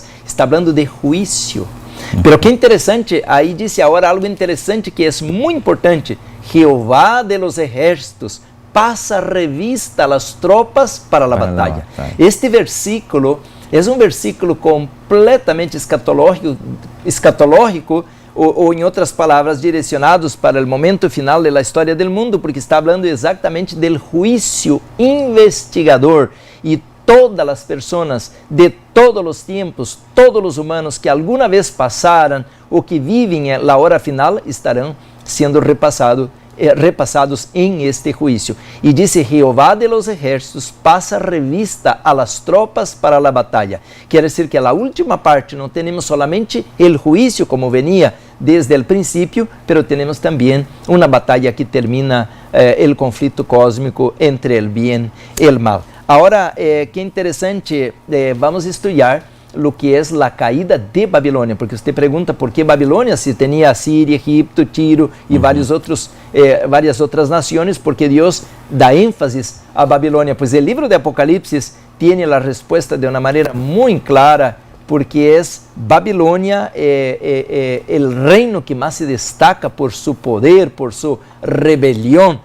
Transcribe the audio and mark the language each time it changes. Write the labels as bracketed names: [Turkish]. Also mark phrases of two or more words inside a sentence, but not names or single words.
[Spanish] Está hablando de juicio. Pero qué interesante, ahí dice ahora algo interesante que es muy importante. Jehová de los ejércitos pasa revista a las tropas para la batalla. Este versículo es un versículo completamente escatológico [Portuguese] ou em outras palavras, direcionados para o momento final da história do mundo, porque está falando exatamente do juízo investigador e todas as pessoas de todos os tempos, todos os humanos que alguma vez passaram ou que vivem a hora final estarão sendo repassados em este juízo. E disse, [Spanish] Jehová de los ejércitos passa revista a las tropas [Portuguese] para a batalha. Quer dizer que a última parte não temos solamente o juízo como venia desde o princípio, pero temos também uma batalha que termina o conflito cósmico entre o bem e o mal. Agora, que interessante, [Spanish] vamos estudar lo que es la caída de Babilonia, porque usted pregunta por qué Babilonia, si tenía Siria, Egipto, Tiro y varias otras naciones, porque Dios da énfasis a Babilonia. Pues el libro de Apocalipsis tiene la respuesta de una manera muy clara, porque es Babilonia el reino que más se destaca por su poder, por su rebelión.